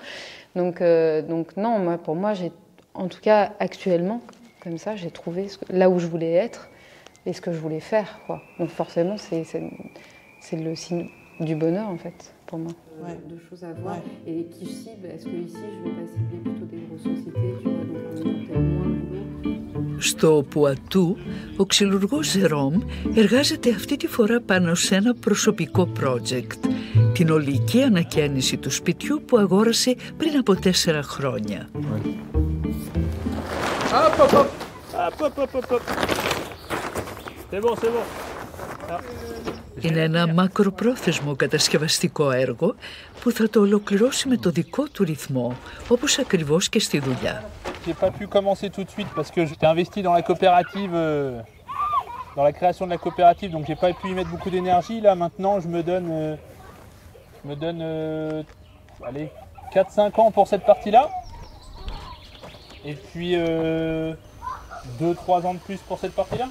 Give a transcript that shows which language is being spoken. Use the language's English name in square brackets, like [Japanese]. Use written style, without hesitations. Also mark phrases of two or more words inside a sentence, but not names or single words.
[French] Donc non, pour moi, en tout cas actuellement, comme ça, j'ai trouvé là où je voulais être et ce que je voulais faire, quoi. Donc forcément, c'est le signe du bonheur, en fait, pour moi. Deux choses à voir. Et qui cible, est-ce que ici, je vais pas cibler plutôt des grosses sociétés, tu vois, donc peut-être moins de boulot. [Greek] Στο Πουατού, ο ξυλουργός Ζερόμ εργάζεται αυτή τη φορά πάνω σε ένα προσωπικό project, την ολική ανακαίνιση του σπιτιού που αγόρασε πριν από 4 χρόνια. Είναι ένα μακροπρόθεσμο κατασκευαστικό έργο που θα το ολοκληρώσει με το δικό του ρυθμό, όπως ακριβώς και στη δουλειά. [French] J'ai pas pu commencer tout de suite parce que j'étais investi dans la coopérative, dans la création de la coopérative, donc j'ai pas pu y mettre beaucoup d'énergie. Là maintenant, je me donne allez, 4-5 ans pour cette partie-là. Et puis 2-3 ans de plus pour cette partie-là.